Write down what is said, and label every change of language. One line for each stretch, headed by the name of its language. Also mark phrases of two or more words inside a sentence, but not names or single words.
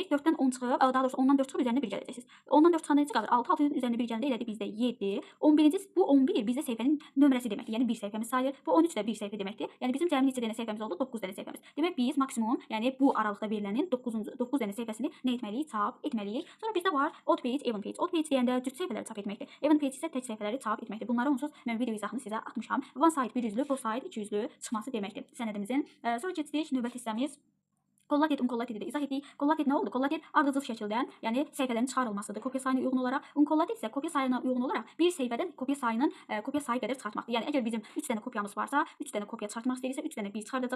Azerbaijani: 4-dən 10 çıxıb, daha doğrusu 10-dan 4 çıxıb üzərində 1 gələcəksiniz. 10-dan 4 çıxanda necə qalır? 6, 6-nın üzərində 1 gələndə elədi bizdə 7. 11-ci bu 11 bizdə səhifənin nömrəsi deməkdir. Yəni bir səhifəmiz sayılır. Bu 13 də bir səhifə deməkdir. Yəni bizim cəmi neçə dənə səhifəmiz oldu? 9 dənə səhifəmiz. Demək biz maksimum, yəni bu aralıqda verilənin 9 dənə səhifəsini nə etməliyik? Çap etməliyik. Sonra bizdə var
English: odd page, even page. Odd page
Azerbaijani: deyəndə cüt səhifələri çap etməkdir.
English: Even page
Azerbaijani: isə tək səhifələri çap etməkdir. Bunları onsuz mən video izahını sizə atmışam.
English: One side
Azerbaijani: 100-lü, bu side 200-lü çıxması deməkdir sənədimizin. Sonra keçdik növbəti hissəmiz.
English: Collated, uncollated
Azerbaijani: izah etdik. Collated nə oldu? Collated ardıcıl şəkildə, yəni səhifələrin çıxarılmasıdır. Kopya sayına uyğun olaraq. Uncollated isə kopya sayına uyğun olaraq bir səhifədən kopya sayı qədər çıxartmaqdır. Yəni əgər bizim 3 dənə kopyamız varsa, 3 dənə kopya çıxartmaq istəyirsə, 3 dənə 1 çıxardacaq.